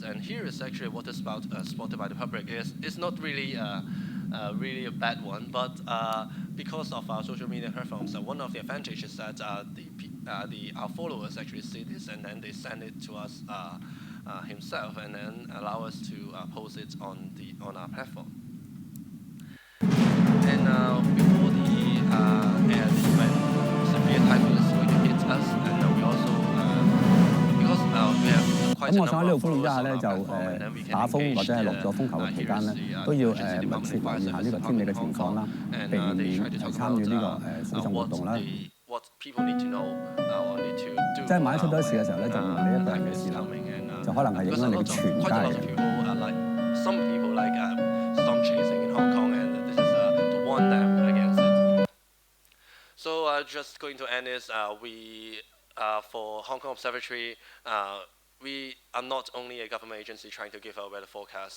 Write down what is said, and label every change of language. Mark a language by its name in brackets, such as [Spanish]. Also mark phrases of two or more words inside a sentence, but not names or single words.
[English] And here is actually a water spout spotted by the public. It's not really really a bad one, but because of our social media platforms, one of the advantages is that our followers actually see this and then they send it to us himself and then allow us to post it on our platform. And before the when severe typhoon is going to hit us, and we also because we have quite a number of followers on our platform, and then we can engage the [Cantonese] 密切留意下呢個天氣嘅情況啦，避免參與呢個水上活動啦。即係萬一出咗事嘅時候咧，就唔係你一個人嘅事啦，就可能係影響你嘅全家人。 [English] Some people like storm chasing in Hong Kong, and this is to warn them against it. So just going to end this, we for Hong Kong Observatory. We are not only a government agency trying to give a weather forecast.